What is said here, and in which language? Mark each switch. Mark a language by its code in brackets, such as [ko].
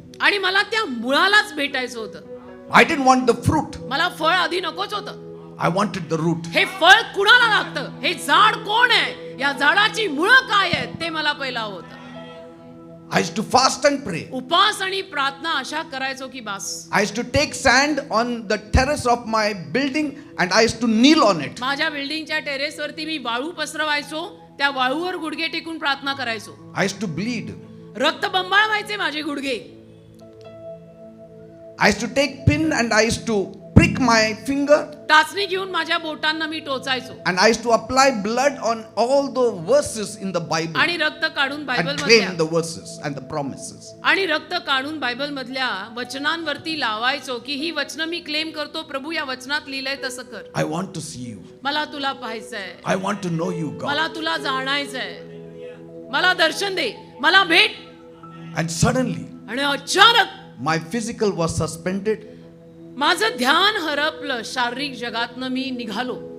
[mr] आणि मला त्या मुळालाच भेटायचं होतं. [en] I didn't want the fruit. [mr] मला फळ आधी नकोच होतं. [en] I wanted the root. [mr] हे फळ कुणाला लागतं, हे झाड कोण आहे, या झाडाची मुळं काय आहेत ते मला पहिला हवं होतं. [en] I used to fast and pray. [mr] उपवास आणि प्रार्थना अशा करायचो की बास. [en] I used to take sand on the terrace of my building and I used to kneel on it. [mr] माझ्या बिल्डिंगच्या टेरेसवरती मी वाळू पसरवायचो, त्या वाळूवर गुडघे टेकून प्रार्थना करायचो. [en] I used to bleed. [mr] रक्त बंबाळ व्हायचे माझे गुडघे. [en] I used to take pin and I used to prick prick my finger [mr] टाचणी घेऊन माझ्या बोटांना मी टोचायचो [en] and I used to apply blood on all the verses in the Bible [mr] आणि रक्त काढून बायबल [en] and [mr] मधल्या [en] claim the verses and the promises. [mr] आणि रक्त काढून Bible मधल्या वचनांवरती लावायचो की ही वचनं मी क्लेम करतो प्रभू या वचनात लिहिलंय तसं कर. [en] I want to see you. [mr] मला तुला पाहायचंय, [en] I want to know you, God. [mr] मला तुला जाणायचंय, मला दर्शन दे, मला भेट. [en] And suddenly, [mr] आणि अचानक [en] my physical was suspended. [mr] माझं ध्यान हरपलं, शारीरिक जगातनं मी निघालो.